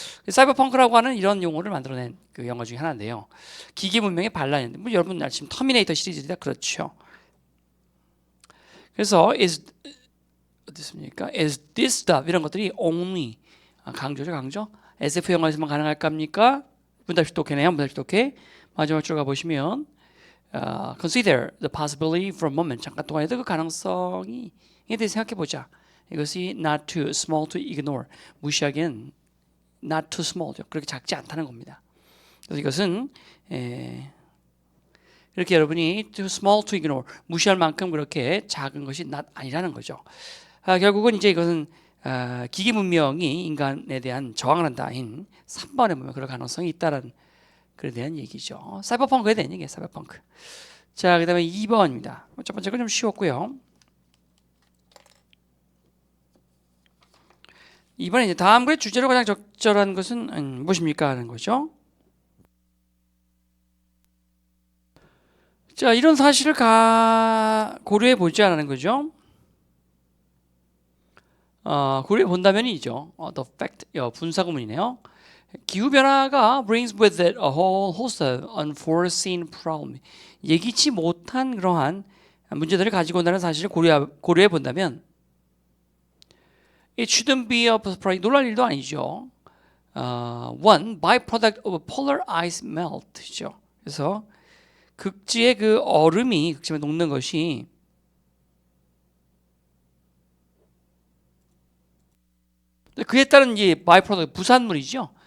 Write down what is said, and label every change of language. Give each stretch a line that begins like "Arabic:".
Korean: 사이버펑크라고 하는 이런 용어를 만들어낸 그 영화 중에 하나인데요. 기계 문명의 반란인데 뭐 여러분 아시면 터미네이터 시리즈다 그렇죠. 그래서 어떻습니까?
English: Is this stuff
Korean: 이런 것들이 only 강조죠, 강조. SF 영화에서만 가능할까입니까? 문답식 독해네요. 문답식 독해. 마지막 줄 가보시면
English: consider the possibility for a moment.
Korean: 잠깐 동안에도 그 가능성이 대해 생각해 보자. 이것이
English: not too small to ignore.
Korean: 무시하기엔
English: not too small죠.
Korean: 그렇게 작지 않다는 겁니다. 그래서 이것은 이렇게 여러분이
English: too small to ignore
Korean: 무시할 만큼 그렇게 작은 것이 not 아니라는 거죠. 결국은 이제 이것은 기계 문명이 인간에 대한 저항을 한다인 3번에 보면 그럴 가능성이 있다라는 그에 대한 얘기죠. 사이버펑크에 대한 얘기예요. 사이버펑크. 자, 그 다음에 2번입니다. 첫 번째 건 좀 쉬웠고요. 2번에 이제 다음 글의 주제로 가장 적절한 것은 무엇입니까? 하는 거죠. 자, 이런 사실을 고려해 보자라는 거죠. 고려해 본다면이죠.
English: The fact,
Korean: 분사구문이네요. 기후변화가
English: brings with it a whole host of unforeseen problems.
Korean: 예기치 못한 그러한 문제들을 가지고 온다는 사실을 고려해 본다면
English: it shouldn't be a surprise.
Korean: 놀랄 일도 아니죠.
English: One byproduct of polar ice melt죠.
Korean: 그래서 극지의 그 얼음이 극지에 녹는 것이 그에 따른 이 byproduct 부산물이죠.